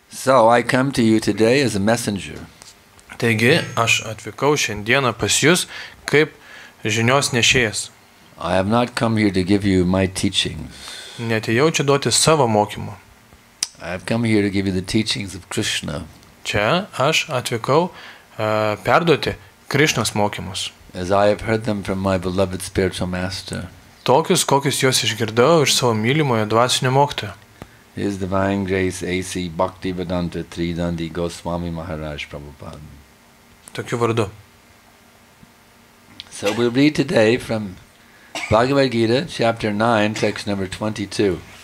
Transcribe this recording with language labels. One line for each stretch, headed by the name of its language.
English: So I come to you today as a messenger.
Lithuanian: Taigi, aš atvykau šiandieną pas jūs kaip žinios nešėjas.
English: I have not come here to give you my teachings.
Lithuanian: Neatėjau čia duoti savo mokymų.
English: I have come here to give you the teachings of Krishna.
Lithuanian: Čia aš atvykau perduoti Krišnos mokymus.
English: As I have heard them from my beloved spiritual master.
Lithuanian: Tokius, kokius juos išgirdau iš savo mylimojo dvasinio mokytojo.
English: His Divine Grace A.C. Bhaktivedanta Tridandi Goswami Maharaj Prabhupada.
Lithuanian: Tokiu vardu.
English: So we'll read today from Bhagavad Gita, chapter 9, text number 22.